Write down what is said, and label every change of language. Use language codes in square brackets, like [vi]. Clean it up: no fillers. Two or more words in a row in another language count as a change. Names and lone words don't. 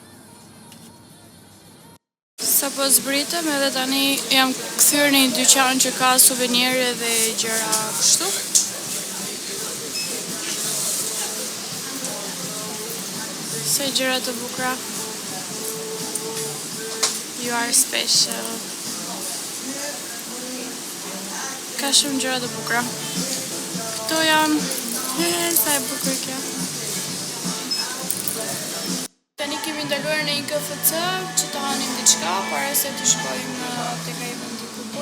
[sq] Sa po zbritëm edhe tani jam kthyer në një dyqan që ka suvenire dhe gjëra kështu. Se gjëra të bukura. [en] You are special. [sq] Ka shumë gjëra të bukura. Këto janë, sa e bukur kjo. Tani kemi ndaluar në një KFC që të hanim diçka para se të shkojmë tek ai vend i bukur.